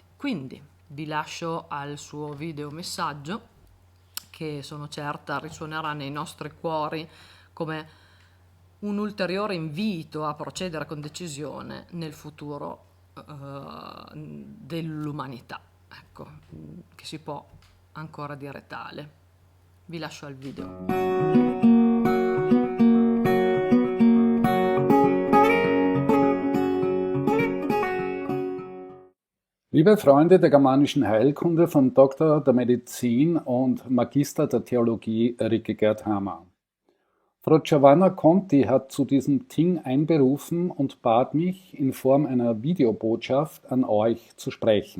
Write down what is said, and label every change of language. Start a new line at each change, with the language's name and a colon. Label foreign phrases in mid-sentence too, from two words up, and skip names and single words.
Italian: Quindi vi lascio al suo video messaggio, che sono certa risuonerà nei nostri cuori come un ulteriore invito a procedere con decisione nel futuro dell'umanità, ecco, che si può ancora dire tale. Vi lascio al video.
German: Liebe Freunde der Germanischen Heilkunde von Doktor der Medizin und Magister der Theologie Ricke Gerd Hammer. Frau Giovanna Conti hat zu diesem Ting einberufen und bat mich, in Form einer Videobotschaft an euch zu sprechen.